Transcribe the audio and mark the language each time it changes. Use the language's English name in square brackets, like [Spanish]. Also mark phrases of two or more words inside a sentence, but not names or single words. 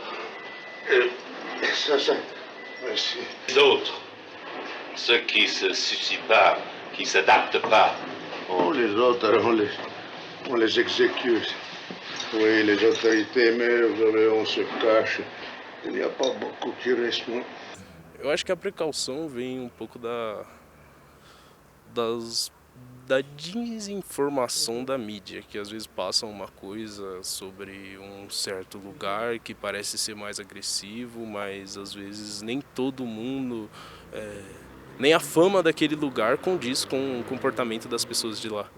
[French] Ça, merci. Les autres, ceux qui se suicident pas, qui s'adaptent pas. Oh, les autres, on les exécute. Oui, les autorités, mais on se cache. Il n'y a pas beaucoup qui restent. [Portuguese] Eu acho que a precaução vem um pouco da desinformação da mídia, que às vezes passa uma coisa sobre um certo lugar que parece ser mais agressivo, mas às vezes nem todo mundo, nem a fama daquele lugar condiz com o comportamento das pessoas de lá.